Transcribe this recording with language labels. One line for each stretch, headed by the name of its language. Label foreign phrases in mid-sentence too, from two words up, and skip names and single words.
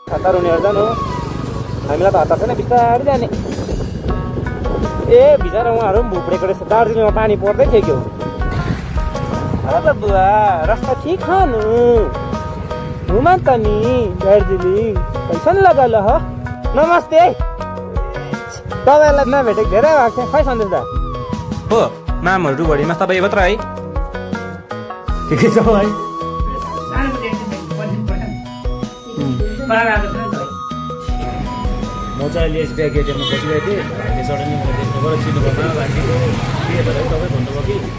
Nepali: हतार हुनेहरू जानु हामीलाई त हतार छैन बिस्तारै जाने ए बिचरा उहाँहरू पनि भुप्रेको रहेछ दार्जिलिङमा पानी पर्दै थियो क्या अब बुवा रास्ता ठिक छ नु घुमा त नि दार्जिलिङ
Hindi: कैसन लगा
Nepali: ल नमस्ते तपाईँलाई नभेटेको धेरै भएको थियो खै सन्देश दा हो मामहरू बढीमा तपाईँ मात्र है ठिकै छ है म चाहिँ अहिले एसबिआई गेटमा बसिरहेको थिएँ भाइले सडनली मलाई देख्नुभयो चिन्नुभयो भाइको के भएर तपाईँ भन्नुभयो कि